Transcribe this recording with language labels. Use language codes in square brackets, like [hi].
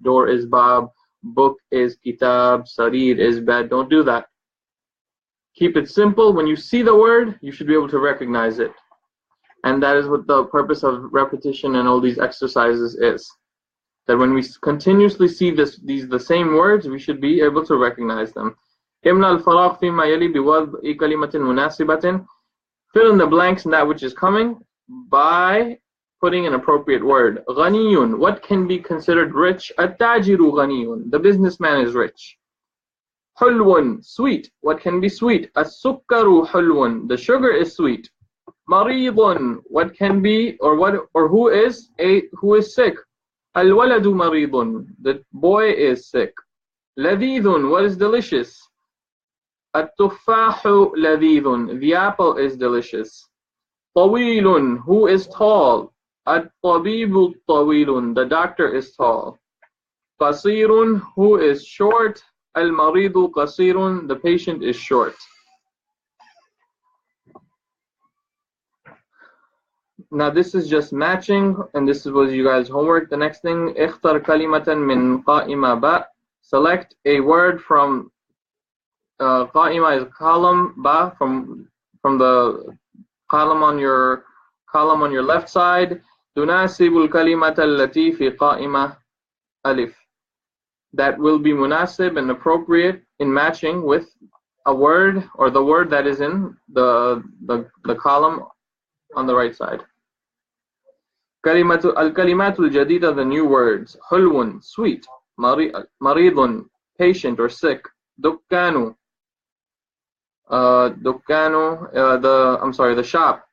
[en] Door is bab, book is kitab, sarir is bed. Don't do that. Keep it simple. When you see the word, you should be able to recognize it. And that is what the purpose of repetition and all these exercises is. That when we continuously see the same words, we should be able to recognize them. [ar] املأ الفراغ فيما يلي بوضع كلمة مناسبة. [en] Fill in the blanks in that which is coming by putting an appropriate word. غني, what can be considered rich? [ar] التاجر غني, [en] the businessman is rich. حلو, sweet, what can be sweet? [ar] السكر حلو, [en] the sugar is sweet. مريض, what can be or who is sick? [ar] الولد مريض, [en] the boy is sick. لذيذ, what is delicious? [ar] التفاح لذيذ, [en] the apple is delicious. طويل, who is tall? [ar] الطبيب طويل, [en] the doctor is tall. قصير, who is short? [ar] المريض قصير, [en] the patient is short. Now this is just matching, and this was you guys' homework. The next thing, [ar] اختر كلمة من قائمة باء. [en] Select a word from قائمة is column, ba from the column on your left side. [ar] تناسب الكلمة التي في قائمة ألف. [en] That will be munasib and appropriate in matching with a word or the word that is in the column on the right side. [ar] الكلمات الجديدة, [en] the new words. حلو, sweet. مريض, patient or sick. دكان, the shop.